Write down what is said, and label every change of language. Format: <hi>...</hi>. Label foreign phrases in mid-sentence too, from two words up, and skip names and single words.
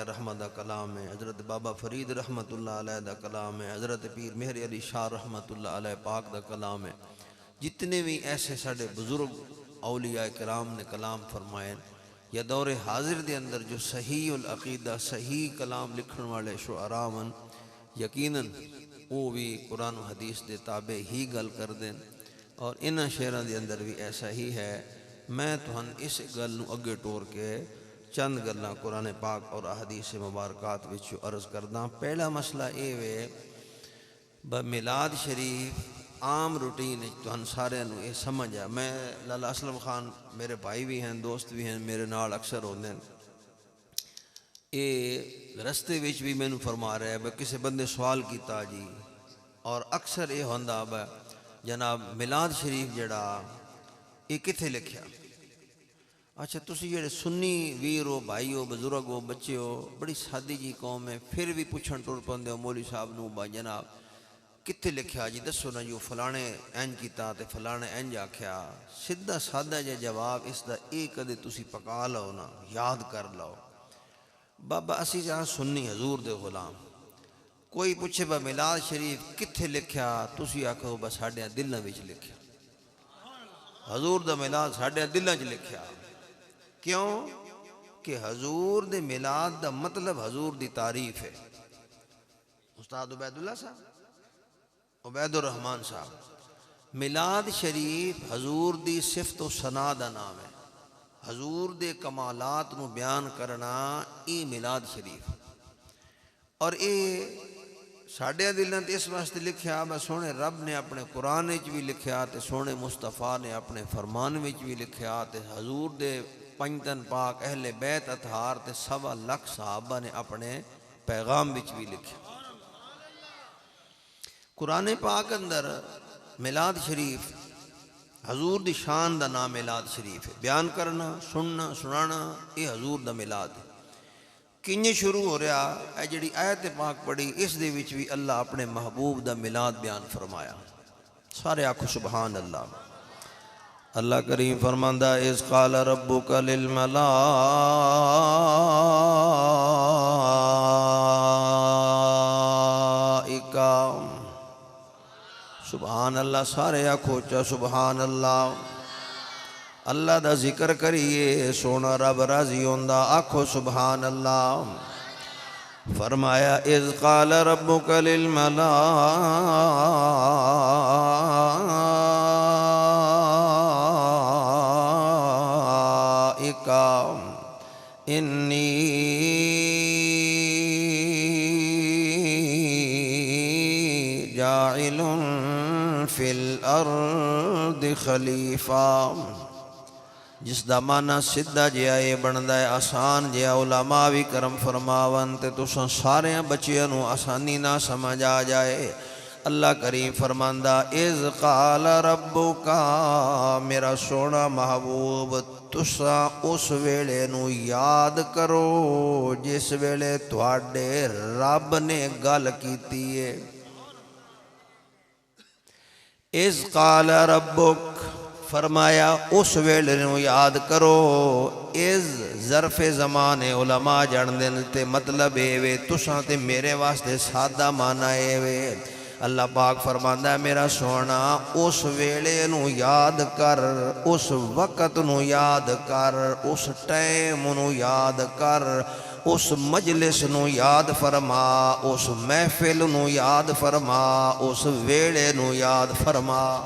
<pa>رحمت دا کلام ہے، حضرت بابا فرید</pa> <ar>رحمت اللہ علیہ</ar> <pa>دا کلام ہے، حضرت پیر مہر علی شاہ</pa> <ar>رحمت اللہ علیہ</ar> <pa>پاک دا کلام ہے، جتنے بھی ایسے ساڑے بزرگ اولیاء کرام نے کلام فرمائے یا دور حاضر دے اندر جو</pa> <ar>صحیح العقیدہ</ar> <pa>صحیح کلام لکھن والے شعراء من، یقیناً وہ بھی قرآن و حدیث دے تابع ہی گل کر دیں، اور انہاں شعراں دے اندر بھی ایسا ہی ہے۔ میں تہن اس گل نو اگے ٹور کے چند گلاں قرآن پاک اور احادیث مبارکات وچ عرض کرداں۔ پہلا مسئلہ یہ ہے میلاد شریف عام روٹین تہن سارے نو یہ سمجھ ہے، میں لالا اسلم خان میرے بھائی بھی ہیں، دوست بھی ہیں، میرے نال اکثر ہوندے ہیں، یہ رستے وچ بھی میں فرما رہا ہے کسی بندے سوال کیتا جی، اور اکثر یہ ہوندا جناب میلاد شریف جڑا یہ کتھے لکھیا؟ اچھا تسی جڑے سنی ویر ہو، بھائی ہو، بزرگ ہو، بچے ہو، بڑی سادی جی قوم ہے، پھر بھی پوچھن ٹر پندے ہو مولوی صاحب نو با جناب کتھے لکھیا جی دسو نا جو فلانے اینج کیتا تے فلانے اینج آکھیا؟ سدھا سادہ جے جواب اس دا ایک کدے تسی پکا لو نا، یاد کر لو۔ بابا اسی جہاں سنی حضور دے غلام، کوئی پوچھے با میلاد شریف کتھے لکھیا؟ تسی آکھو با ساڈے دلاں وچ لکھیا، حضور دا میلاد ساڈے دلاں وچ لکھیا۔ کیوں کہ حضور دے میلاد دا مطلب حضور دی تعریف ہے۔ استاد عبید اللہ صاحب، عبید الرحمن صاحب، میلاد شریف حضور دی صفت و ثنا دا نام ہے، حضور دے کمالات نو بیان کرنا ای میلاد شریف، اور اے ساڈے دلاں تے اس واسطے لکھیا میں سونے رب نے اپنے قرآن وچ بھی لکھیا تے سونے مصطفیٰ نے اپنے فرمان وچ بھی لکھیا تے حضور دے پنجتن پاک اہل بیت اطہار تے 1.25 لاکھ صحابہ نے اپنے پیغام وچ بھی لکھیا۔ قرآن پاک اندر میلاد شریف حضور دی شان دا نام میلاد شریف ہے، بیان کرنا، سننا، سنانا، یہ حضور دا میلاد ہے۔ کنجے شروع ہو رہا اے جڑی آیت پاک پڑھی اس دے وچ بھی اللہ اپنے محبوب دا میلاد بیان فرمایا، سارے آکھو</pa> <ar>سبحان اللہ۔</ar> <pa>اللہ کریم فرماندہ</pa> <ar>اذ قال ربک للملائکہ، سبحان اللہ،</ar> <pa>سارے آکھو چا</pa> <ar>سبحان اللہ۔</ar> <pa>اللہ دا ذکر کریے سونا رب راضی ہوندا، آکھو</pa> <ar>سبحان اللہ۔ فرمایا اذ قال ربک للملائکہ انی جاعل فی الارض خلیفہ،</ar> <pa>جس دا معنی سدھا جیا یہ بندا ہے، آسان جیا، علماء بھی کرم فرماون تے تساں سارے بچیاں نو آسانی نہ سمجھ آ جائے۔ اللہ کریم فرماندا</pa> <ar>اذ قال ربک،</ar> <pa>میرا سونا محبوب تساں اس ویلے نو یاد کرو جس ویلے تواڈے رب نے گل کیتی ہے۔</pa> <ar>اذ قال ربک،</ar> <pa>فرمایا اس ویلے نو یاد کرو۔ از</pa> <ar>ظرف زمان</ar> <pa>علماء جان دین تے مطلب اے وے، تساں تے میرے واسطے سادہ معنی اے وے۔ اللہ پاک فرماندا ہے میرا سونا اس ویلے نو یاد کر، اس وقت نو یاد کر، اس ٹائم نو یاد کر، اس مجلس نو یاد فرما، اس محفل نو یاد فرما، اس ویلے نو یاد فرما۔</pa>